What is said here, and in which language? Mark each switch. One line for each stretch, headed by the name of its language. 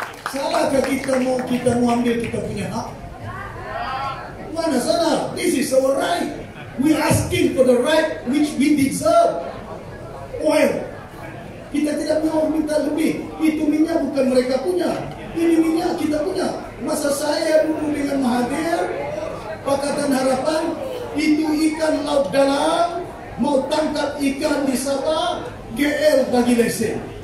Malay: Salahkah kita mau ambil kita punya hak? Mana salah?
English: This is our right. We asking for the right which we deserve. Oil.
Malay: Kita tidak mau minta lebih. Itu minyak bukan mereka punya. Ini minyak kita punya. Masa saya dulu dengan Mahathir, Pakatan Harapan, itu ikan laut dalam, mau tangkap ikan di Sabah, GL bagi lesen.